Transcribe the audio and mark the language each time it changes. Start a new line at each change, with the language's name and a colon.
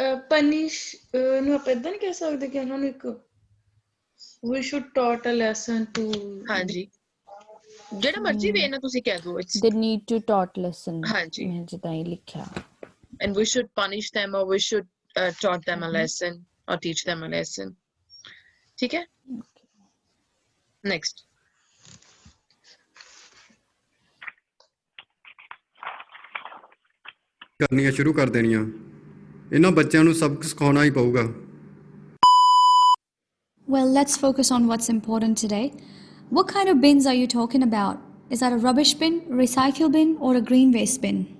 Punjabi: Punish ਨੂੰ ਆਪਾਂ ਇਦਾਂ ਨਹੀਂ ਕਹਿ ਸਕਦੇ ਕਿ ਉਹਨਾਂ ਨੂੰ ਇੱਕ
English: we should taught a lesson to
Punjabi: ਹਾਂਜੀ ਜਿਹੜਾ ਮਰਜ਼ੀ ਵੇ ਨਾ ਤੁਸੀਂ ਕਹਿ ਦਿਓ it's
English: they need to taught lesson
Punjabi: ਹਾਂਜੀ ਮੈਂ ਜਿੱਦਾਂ ਹੀ ਲਿਖਿਆ
English: and we should punish them or we should taught them a lesson or teach them a lesson
Hindi: ठीक है
English: next
Punjabi: ਕਰਨੀਆਂ ਸ਼ੁਰੂ ਕਰ ਦੇਣੀਆਂ ਇਹਨਾਂ ਬੱਚਿਆਂ ਨੂੰ ਸਬਕ ਸਿਖਾਉਣਾ ਹੀ ਪਊਗਾ
English: Well, let's focus on what's important today. What kind of bins are you talking about? Is that a rubbish bin, recycle bin, or a green waste bin?